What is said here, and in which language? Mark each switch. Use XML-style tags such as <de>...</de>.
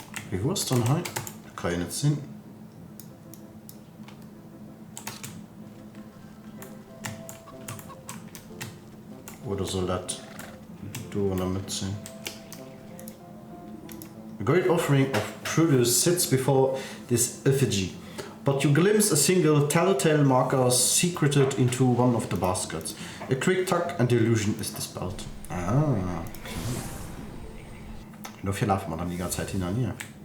<de>Wie war es dann halt? Kann ich nicht sehen. Oder soll das du damit sein?</de> <en>A great offering of produce sits before this effigy, but you glimpse a single telltale marker secreted into one of the baskets. A quick tug and the illusion is dispelled. Ah, okay.</en> <de>Dafür laufen wir dann die ganze Zeit hin und her.</de>